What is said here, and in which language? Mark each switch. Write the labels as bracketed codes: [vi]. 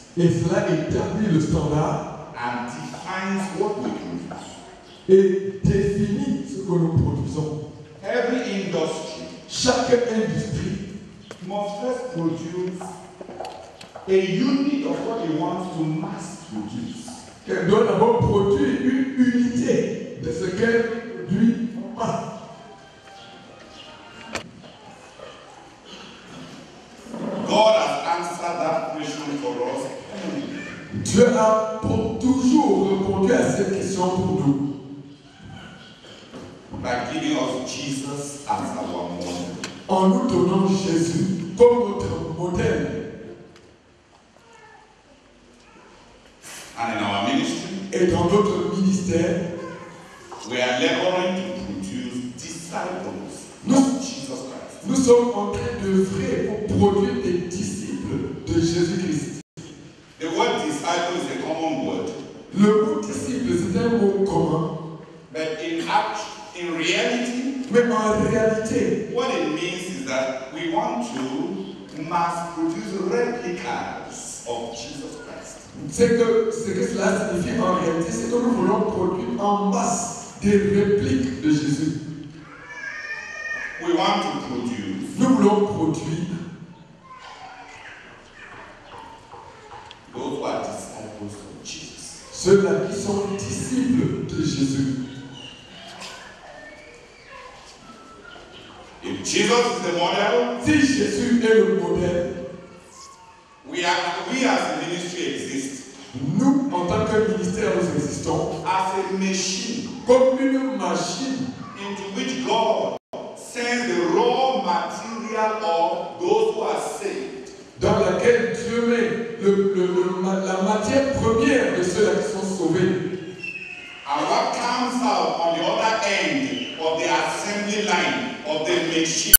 [fr] Et cela établit le standard [en] and defines what we produce. [fr] et définit ce que nous produisons. [en] Every industry [fr] Chaque industrie [en] must first produce a unit of what it wants to mass produce. [fr] elle doit d'abord produire une unité de ce qu'elle produit en masse. [en] God has answered that question for us. [fr] Dieu a pour toujours répondu à cette question pour nous [en] By giving us Jesus as our model. [fr] en nous donnant Jésus comme notre modèle. [en] And in our ministry, [fr] Et dans notre ministère, [en] we are laboring to produce disciples [fr] Nous- [en] of Jesus Christ. [fr] Nous sommes en train d'œuvrer pour produire des disciples de Jésus-Christ. [en] The word disciple is a common word. [fr] Le mot disciple, c'est un mot commun. [en] But in reality, [fr] mais en réalité, [en] what it means is that we want to mass produce replicas of Jesus Christ. [fr] Ce que cela signifie en réalité, c'est que nous voulons produire en masse des répliques de Jésus. [en] We want to produce. [fr] Nous voulons produire [en] those who are disciples of Jesus. [fr] Ceux-là qui sont disciples de Jésus. [en] If Jesus is the model, [fr] si Jésus est le modèle, [en] we as a ministry exist. [fr] Nous, en tant que ministère, nous existons [en] as a machine, [fr] comme une machine [en] into which God sends the raw material of those who are saved. [fr] Dans laquelle Dieu met la matière première de ceux-là qui sont sauvés. [en] And what comes out on the other end of the assembly line of the machine